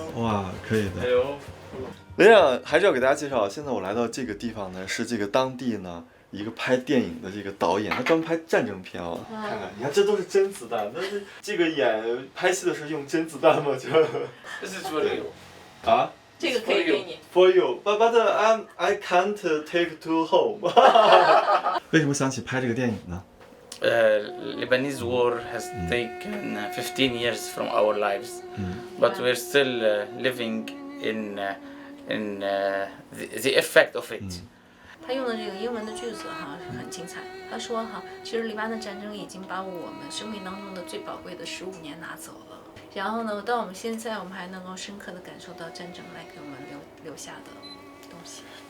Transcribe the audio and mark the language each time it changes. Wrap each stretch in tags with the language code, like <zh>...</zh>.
<zh>哇，可以的。</zh> <en>Hello.</en> <zh>那样还是要给大家介绍，现在我来到这个地方呢，是这个当地呢一个拍电影的这个导演，他专门拍战争片啊。看看，你看这都是真子弹，但是这个拍戏的时候用真子弹吗？就这是说的有啊。这个可以给你。</zh> <en>For you, but I can't take to home 。</en> <zh>为什么想起拍这个电影呢</zh> <en>？Lebanese war has taken 15 years from our lives, but we're still living in the effect of it.</en> <zh>他用的这个英文的句子哈是很精彩。他说哈，其实黎巴嫩战争已经把我们生命当中的最宝贵的15年拿走了。然后呢，到我们现在，我们还能够深刻的感受到战争来给我们留下的东西。</zh>